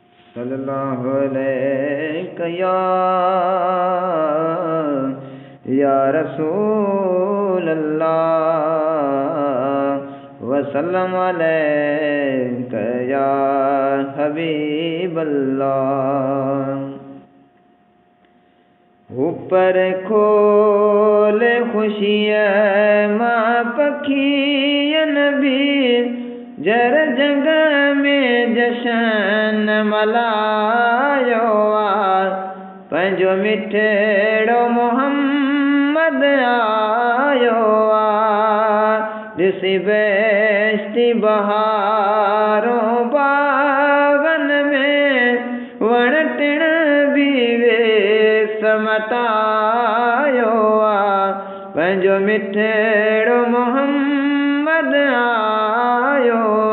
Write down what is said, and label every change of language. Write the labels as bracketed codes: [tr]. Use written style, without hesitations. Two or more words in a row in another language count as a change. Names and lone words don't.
[ar] صلى الله عليك يا رسول الله وسلم عليك يا حبيب الله. [sd] ऊपर खोल खुशियाँ माँ पखियन भी जर जग में जशन मलायो पंजो मिठड़ो मोहम्मद आयो ॾिसी बेश्ती बहारों बागन में वण टिण भी वे समतायो पंजो मिठड़ो मोहम्मद आयो